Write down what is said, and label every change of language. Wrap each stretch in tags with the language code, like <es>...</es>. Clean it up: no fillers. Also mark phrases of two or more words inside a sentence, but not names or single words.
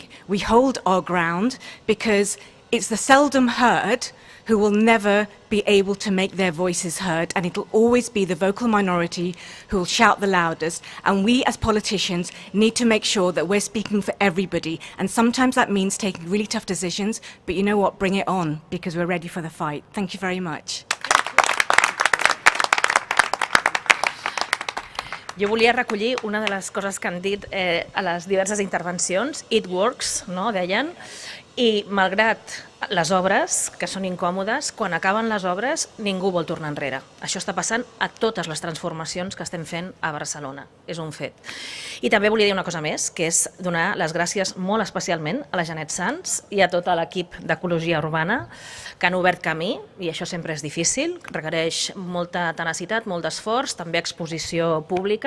<en>We hold our ground, because it's the seldom heard who will never be able to make their voices heard, and it'll always be the vocal minority who will shout the loudest. And we as politicians need to make sure that we're speaking for everybody, and sometimes that means taking really tough decisions, but you know what, bring it on, because we're ready for the fight. Thank you very much.</en> <ca>Jo volia recollir una de les coses que han dit a les diverses intervencions.</ca> <en>It works,</en> <ca>no? Deien. I malgrat les obres, que són incòmodes, quan acaben les obres ningú vol tornar enrere. Això està passant a totes les transformacions que estem fent a Barcelona, és un fet. I també volia dir una cosa més, que és donar les gràcies molt especialment a la Janet Sans i a tot l'equip d'ecologia urbana que han obert camí, i això sempre és difícil, requereix molta tenacitat, molt d'esforç, també exposició pública.</ca>